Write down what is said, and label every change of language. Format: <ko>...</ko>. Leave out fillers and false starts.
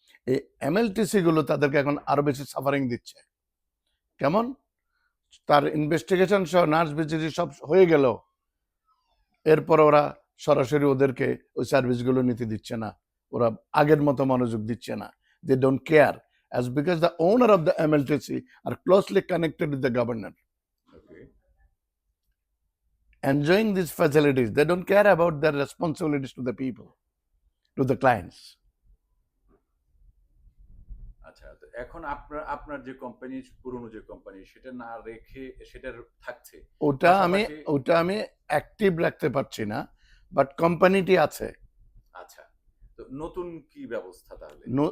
<bn>এই এমএলটিসি গুলো তাদেরকে এখন আরো বেশি সাফারিং দিচ্ছে। কেমন? তার ইনভেস্টিগেশন সহ নার্স ভিজিট সব হয়ে গেল, এরপর ওরা সরাসরি ওদেরকে ওই সার্ভিসগুলো নিতে দিচ্ছে না, ওরা আগের মতো মনোযোগ দিচ্ছে না।</bn> <en>they don't care, as because the owner of the MLTC are closely connected with the governor,</en> <bn>okay.</bn> <en>enjoying these facilities. They don't care about their responsibilities to the people, to the clients.</en> <bn>আচ্ছা, তো এখন আপনার যে company, পুরনো যে company, সেটা না রেখে সেটার থাকছে, ওটা আমি অ্যাক্টিভ রাখতে পারছি না, বাট কোম্পানিটি আছে। আচ্ছা, তো নতুন কি ব্যবস্থা তাহলে?</bn>